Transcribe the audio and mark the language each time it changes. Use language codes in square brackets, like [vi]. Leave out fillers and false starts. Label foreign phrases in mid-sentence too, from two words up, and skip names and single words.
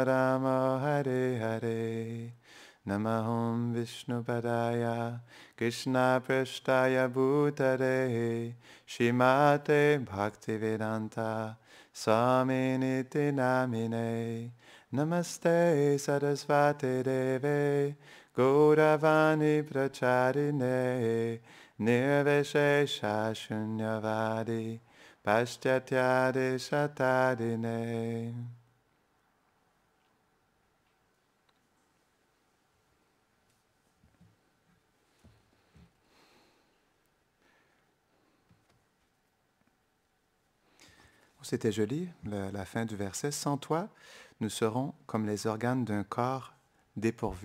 [sa] Rama Hare Hare Namaham Vishnupadaya Krishna Prashtaya Bhutare Shrimate Bhaktivedanta Swaminiti Namine Namaste Sarasvati Deve Gauravani Pracharine Nirvishesha Shunyavadi Paschatya Shatadine. [fr] C'était joli, la fin du verset. Sans toi, nous serons comme les organes d'un corps dépourvu d'âme.